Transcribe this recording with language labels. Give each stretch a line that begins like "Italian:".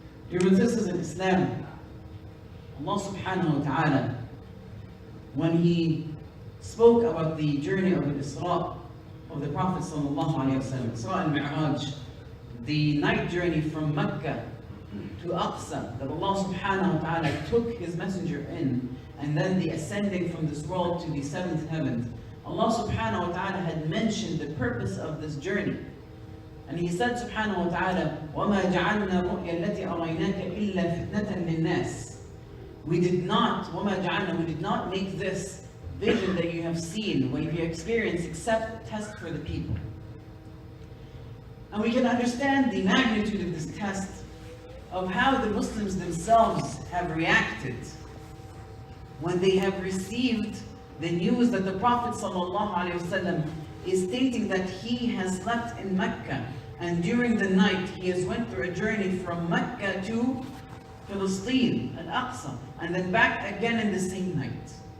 English: Dear brothers and sisters in Islam, Allah subhanahu wa ta'ala, when He spoke about the journey of the Isra of the Prophet sallallahu alayhi wa sallam, Isra al-Mi'raj, the night journey from Mecca to Aqsa, that Allah subhanahu wa ta'ala took His messenger in, and then the ascending from this world to the seventh heaven, Allah subhanahu wa ta'ala had mentioned the purpose of this journey. And He said
Arabic: subhanahu wa ta'ala, وَمَا جَعَلْنَا رُؤْيَا الَّتِي أَرَيْنَاكَ إِلَّا فِتْنَةً لِلنَّاسِ.
English: We did not make this vision that you have seen, what you have experienced, except a test for the people. And we can understand the magnitude of this test, of how the Muslims themselves have reacted when they have received the news that the Prophet ﷺ is stating that he has slept in Mecca, and during the night he has went through a journey from Mecca to Palestine, Al-Aqsa, and then back again in the same night.